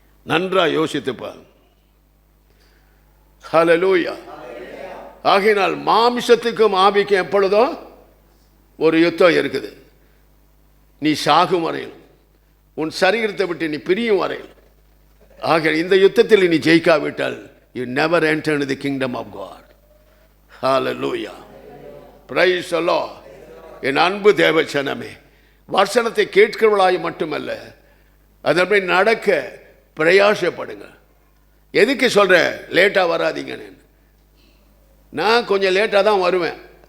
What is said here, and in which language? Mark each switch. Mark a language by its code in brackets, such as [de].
[ta] நன்றா யோசித்துப்பார். ஹல்லேலூயா. ஆகையினால் மாம்சத்துக்கும் ஆவிக்கும் எப்பொழுதோ ஒரு யுத்தம் இருக்குது. நீ சாகும் வரையில், உன் சரீரத்தை விட்டு நீ பிரியும் வரையில். ஆக இந்த யுத்தத்தில் நீ ஜெயிக்காவிட்டால் [en] you never enter into the kingdom of God. Hallelujah. Praise the Lord. [ta] என் அன்பு தேவச்சனமே, வசனத்தை கேட்கிறவளாய் மட்டுமல்ல அதன்படி நடக்க பிரயாசப்படுங்க. எதுக்கு சொல்கிறேன் லேட்டாக வராதிங்கன்னு? நான் கொஞ்சம் லேட்டாக தான் வருவேன்.